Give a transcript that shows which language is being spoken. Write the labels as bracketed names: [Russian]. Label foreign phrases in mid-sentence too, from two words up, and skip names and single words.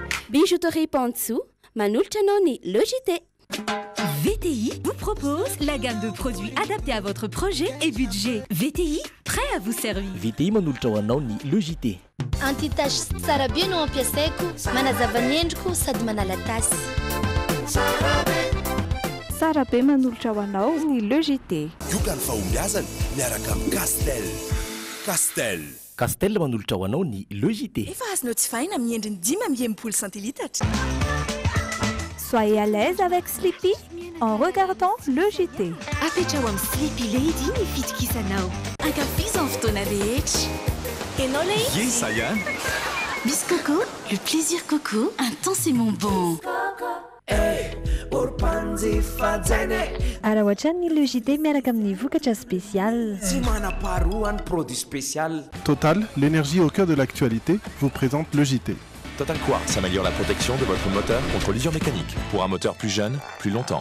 [French] Bijouterie Pantsou, Manulchanoni, Logité. VTI vous propose la gamme de produits adaptés à votre projet et budget. VTI, prêt à vous servir. VTI Manulchanoni, Logité. [Malagasy] Anti-tache tsara be no ampiasaiko, manazava ny endriko sady manala tasy. Tsara be manolotra ho anao ny Logité. Ioka ny fahombiazana miaraka amin'ny Castel. Castel manolotra ho anao ny Logité. Efa azonao tsy faina amin'ny endriny 10 centilitatra. [French] Soyez à l'aise avec Sleepy en regardant Logité. [Malagasy] Apetrao amin'ny Sleepy Lady ny fitokisanao. Ankafizan fotoana rehetra. Enao lay izy? [French] Yes, ça y est. Miss Coco, le plaisir Coco, intensément bon. [Malagasy] Alors ohatran'ny Logité miaraka amin'ny vokatra spécial. Tsy manam-paharoa ny [French] produit spécial. Total, l'énergie au cœur de l'actualité, vous présente le JT. Total Quartz améliore la protection de votre moteur contre l'usure mécanique pour un moteur plus jeune, plus longtemps.